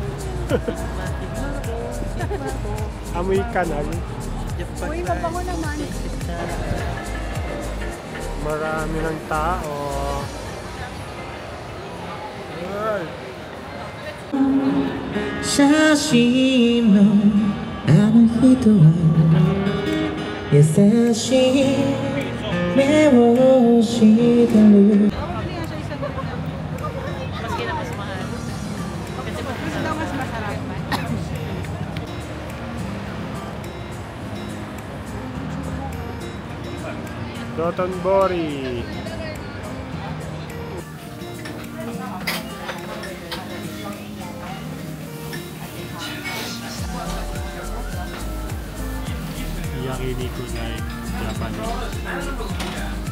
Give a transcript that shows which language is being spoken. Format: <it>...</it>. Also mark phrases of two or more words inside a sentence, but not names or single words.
<tl>Amoy kanal. Uy, mabango naman. Marami ng tao. Ay.</tl> <ja>写真のあの人は優しい目をしてる</ja> <tl>Maski na mas mahal. Kasi Gusto daw mas masarap. Dotonbori.</tl> <en>Yakiniku like Japanese.</en>